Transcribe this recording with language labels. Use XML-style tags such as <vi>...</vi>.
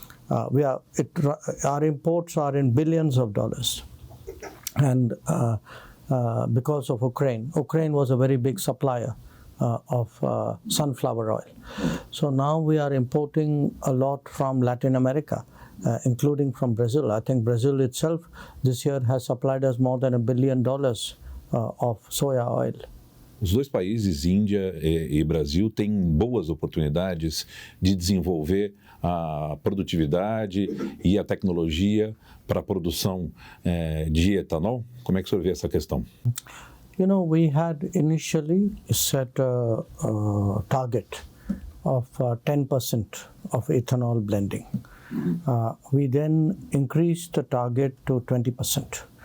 <en>Our imports are in billions of dollars, and because of Ukraine was a very big supplier of sunflower oil. So now we are importing a lot from Latin America, including from Brazil. I think Brazil itself this year has supplied us more than $1 billion of soya oil.</en> <pt>Os dois países, Índia e Brasil, têm boas oportunidades de desenvolver a produtividade e a tecnologia para a produção de etanol. Como é que o senhor vê essa questão?</pt> <en>We had initially set a target of 10% of ethanol blending. We then increased the target to 20%.</en>